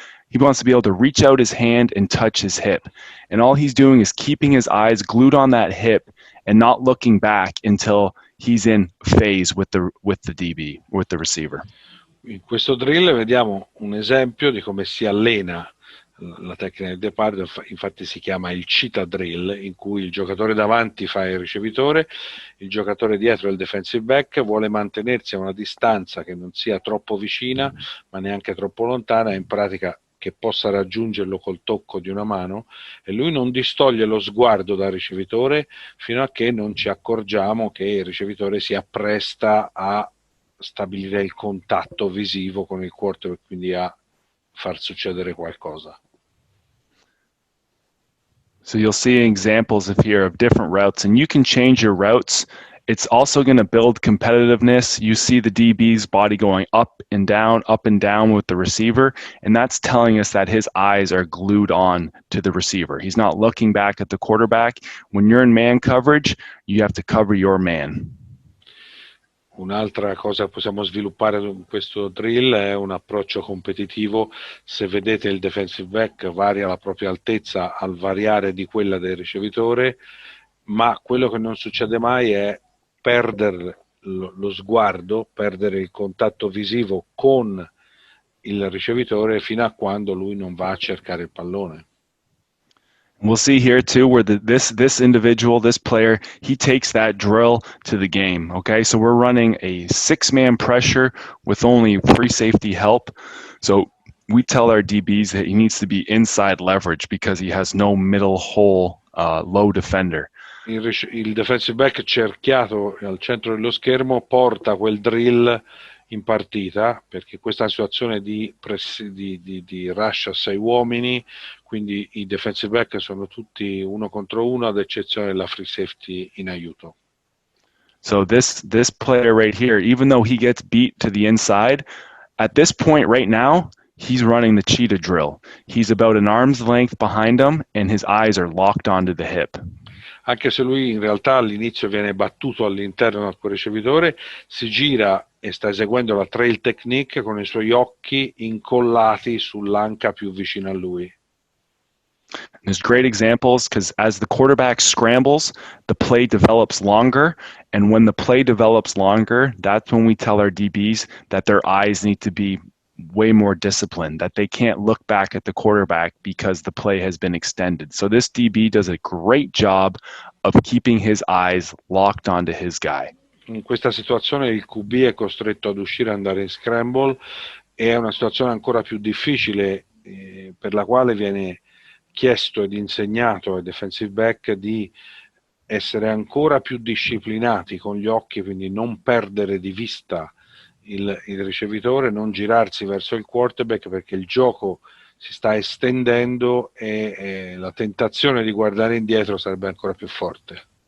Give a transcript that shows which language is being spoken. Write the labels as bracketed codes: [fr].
[en] He wants to be able to reach out his hand and touch his hip. And all he's doing is keeping his eyes glued on that hip and not looking back until he's in phase with the DB, with the receiver. [it] In questo drill vediamo un esempio di come si allena la tecnica del ghepardo. Infatti si chiama il Cheetah drill, in cui il giocatore davanti fa il ricevitore, il giocatore dietro è il defensive back, vuole mantenersi a una distanza che non sia troppo vicina ma neanche troppo lontana, in pratica che possa raggiungerlo col tocco di una mano, e lui non distoglie lo sguardo dal ricevitore fino a che non ci accorgiamo che il ricevitore si appresta a stabilire il contatto visivo con il quarterback, quindi a far succedere qualcosa. [en] So you'll see examples here of different routes, and you can change your routes. It's also going to build competitiveness. You see the DB's body going up and down with the receiver, and that's telling us that his eyes are glued on to the receiver. He's not looking back at the quarterback. When you're in man coverage, you have to cover your man. [it] Un'altra cosa che possiamo sviluppare in questo drill è un approccio competitivo. Se vedete, il defensive back varia la propria altezza al variare di quella del ricevitore, ma quello che non succede mai è perdere lo sguardo, perdere il contatto visivo con il ricevitore fino a quando lui non va a cercare il pallone. [en] We'll see here too where this individual, this player, he takes that drill to the game. Okay, so we're running a 6-man pressure with only free safety help. So we tell our DBs that he needs to be inside leverage because he has no middle hole low defender. [it] Il defensive back cerchiato al centro dello schermo porta quel drill in partita, perché questa situazione di rush a 6 uomini quindi i defensive back sono tutti uno contro uno, ad eccezione della free safety in aiuto. [en] So this player right here, even though he gets beat to the inside, at this point right now, he's running the cheetah drill. He's about an arm's length behind him, and his eyes are locked onto the hip. [it] Anche se lui in realtà all'inizio viene battuto all'interno del suo ricevitore, si gira e sta eseguendo la trail technique con i suoi occhi incollati sull'anca più vicino a lui. [en] There's great examples because as the quarterback scrambles, the play develops longer. And when the play develops longer, that's when we tell our DBs that their eyes need to be way more disciplined, that they can't look back at the quarterback because the play has been extended. So this DB does a great job of keeping his eyes locked onto his guy. [it] In questa situazione il QB è costretto ad uscire e andare in scramble, e è una situazione ancora più difficile per la quale viene chiesto ed insegnato ai defensive back di essere ancora più disciplinati con gli occhi, quindi non perdere di vista il ricevitore, non girarsi verso il quarterback perché il gioco si sta estendendo e la tentazione di guardare indietro sarebbe ancora più forte.